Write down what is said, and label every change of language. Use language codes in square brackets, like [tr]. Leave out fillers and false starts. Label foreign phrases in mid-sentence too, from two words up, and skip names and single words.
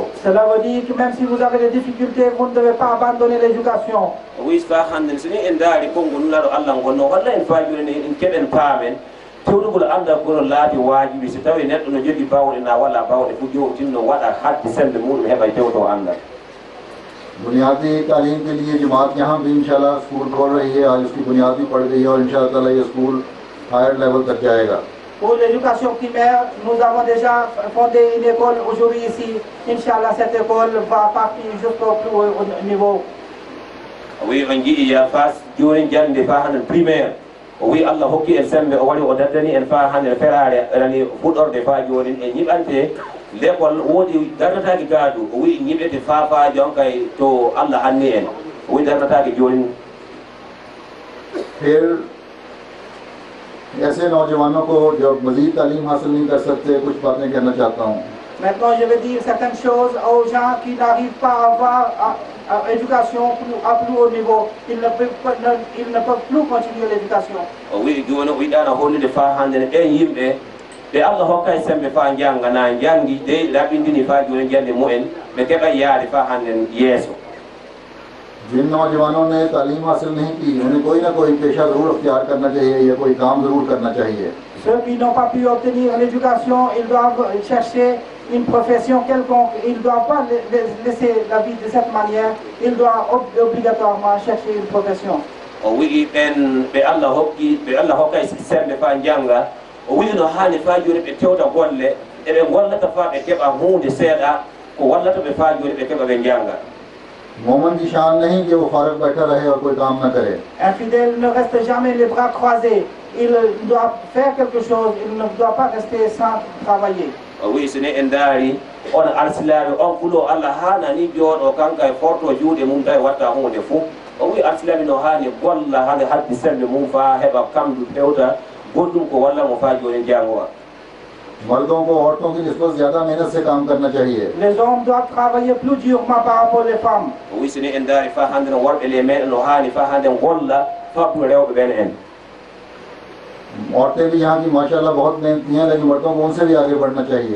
[fr] Cela veut dire que même si vous avez des difficultés, vous ne devez pas abandonner l'éducation. [ff] o wi fa handen so ni en daari konngol nulaɗo Allah gonno walla en fajurene en keɓen paamen tewɗugol andal gono laati wajibi so tawi neɗɗo no jogui bawɗe na walla bawɗe fu jomum tinno waɗa hadde sembe muɗum heɓa tewto andal। [ur] بنیادی تعلیم کے لیے جماعت یہاں بھی [ar] إن شاء الله [ur] اسکول کھول رہی ہے. آج اس کی بنیاد بھی پڑ گئی ہے اور [ar] إن شاء الله تعالى [ur] یہ اسکول [en] higher level [ur] تک جائے گا. [fr] Pour l'éducation primaire, nous avons déjà fondé une école aujourd'hui ici. [ar] إن شاء الله, [fr] cette école va partir jusqu'au plus haut niveau. [ff] wi on jiiɗi ya fa joni jande fa hande primaire o wi Allah hokki en sembe o waɗi o daddani en fa hande ferare rani fuɗɗorde fa joni e ñiɓante l'école woodi darnataki gaadu o wi ñiɓete fa jonkay to Allah hanni en o wi darnataki joni। [ur] پھر ایسے نوجوانوں کو جو مزید تعلیم حاصل نہیں کر سکتے کچھ باتیں کہنا چاہتا ہوں. [fr] Maintenant, je vais dire certaines choses aux gens qui n'arrivent pas à avoir l'éducation à plus haut niveau. Ils ne peuvent plus continuer l'éducation. [ff] o wi joni o yiɗano hollude fa hande ne ɓen yimɓe ɓe Allah hokkay sembe fa janga na jangi de laɓindini fa joni jande mumen ɓe keɓa yaade fa hande yeeso। [ur] جن نوجوانوں نے تعلیم حاصل نہیں کی انہیں کوئی نہ کوئی پیشہ ضرور اختیار کرنا چاہیے یا کوئی کام ضرور کرنا چاہیے. [fr] Ceux qui n'ont pas pu obtenir l'éducation, ils doivent chercher une profession quelconque, il ne doit pas laisser la vie de cette manière, il doit obligatoirement chercher une profession. [ff] O wi ben be Allah hokka sembe fa janga o wi no hani fa joni be tewta golle e be gollata fa be keba hunde seeda ko wallata be fa joni be keba be janga. [ur] مومن کی شان نہیں کہ وہ فارغ بیٹھا رہے اور کوئی کام نہ کرے. [fr] Un fidèle ne reste jamais les bras croisés. Il doit faire quelque chose, il ne doit pas rester sans travailler. Oui, ce n'est [ff] endari on arsilare on fulo Allah hana ni jodo kanka e forto juude mum tay watta hunde fu. Oui, arsilare no hani golla hande haddi sembe mum fa heba kamdu pewta goddum ko walla mo fa joni jangowa. [ur] مردوں کو عورتوں کی نسبت زیادہ محنت سے کام کرنا چاہیے. [fr] Les hommes doivent travailler plus durement par rapport aux femmes. Oui, ce n'est [ff] endari fa hande no worbe le men no hani fa hande golla fa bu rewbe ben en. [ur] عورتیں بھی یہاں کی [ar] ما شاء الله [ur] بہت محنتی ہیں، لیکن مردوں کو ان سے بھی آگے بڑھنا چاہیے.